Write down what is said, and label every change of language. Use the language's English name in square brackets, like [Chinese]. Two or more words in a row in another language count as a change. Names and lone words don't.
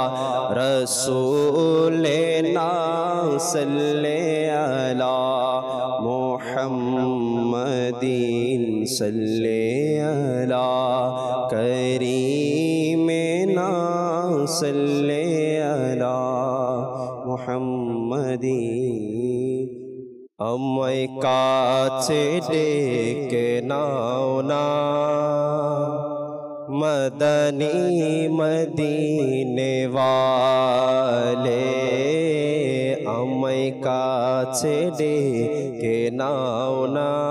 [Arabic] رسولنا صلی علی محمد صلی علی کریمنا صلی علی محمد [Bangla] আমায় কাছে ডেকে নাও না মদনী [Urdu] مدینے والے [Bangla] আমায় কাছে ডেকে নাও না